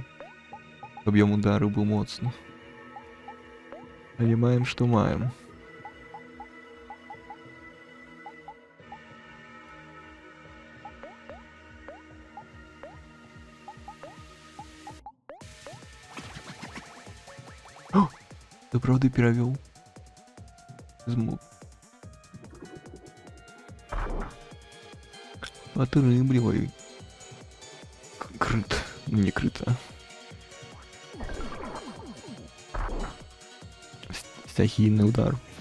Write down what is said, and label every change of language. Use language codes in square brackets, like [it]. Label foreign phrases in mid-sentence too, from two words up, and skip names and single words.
[be] Аб'ём удару быў моцны. Але маем, што маем. О! [ru] Ты правда перевел? [be] Змог. Отрымливай. Крыт. Не крыто. [ru] Стихийный удар.